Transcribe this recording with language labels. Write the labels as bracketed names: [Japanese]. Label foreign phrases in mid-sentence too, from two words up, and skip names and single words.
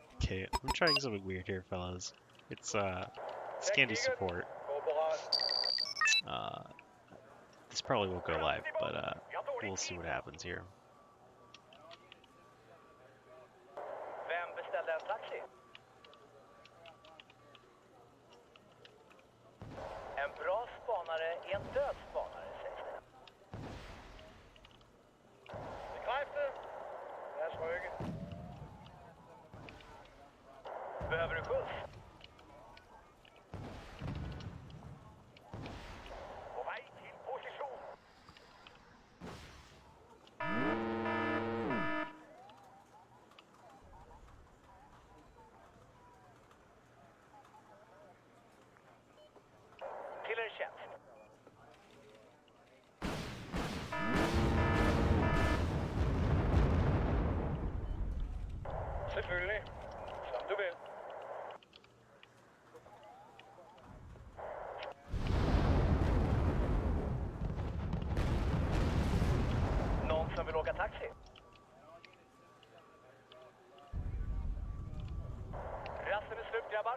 [English] Okay, I'm trying something weird here, fellas. It's Scandi support. This probably won't go live, but we'll see what happens here. [Swedish] Vem beställde en taxi? En bra spanare är en död spanare, sägs det. [Danish] Bekräftet. Lad os rykke. [Swedish] Behöver du skjuts? [Danish] På vej till position. [Swedish] Till er tjänst. [Danish] Selvfølgelig. Som du vil. [Swedish] Någon som vill åka taxi? Rasten är slut, grabbar.